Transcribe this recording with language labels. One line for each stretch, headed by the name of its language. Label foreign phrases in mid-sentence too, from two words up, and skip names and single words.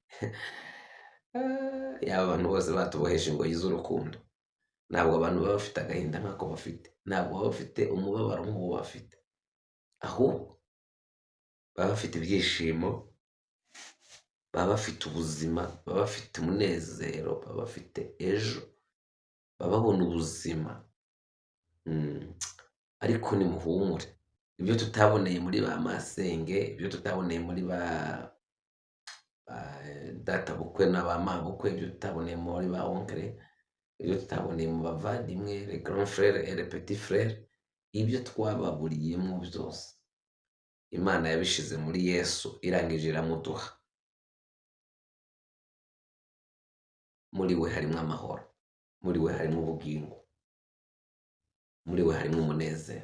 Kinyarwanda: Yaba abantu bose batubohesha ingoyi z'urukundo, ntabwo abantu baba bafite agahinda nk'ako bafite, ntabwo baba bafite umubabaro nk'uwo bafite, ahubwo baba bafite ibyishimo, baba bafite ubuzima, baba bafite umunezero, baba bafite ejo, baba babona ubuzima. Ariko nimuhumure, ibyo tutaboneye muri ba masenge, ibyo tutaboneye muri ba data bukwe na ba mabukwe, ibyo tutaboneye muri ba onkere, ibyo tutaboneye mu bavandimwe,
French: le grand frère et le petit frère,
Kinyarwanda: ibyo twababuriyemo byose Imana yabishize muri Yesu, irangije iramuduha. Muri we harimo amahoro, muri we harimo ubugingo, muri we harimo umunezero.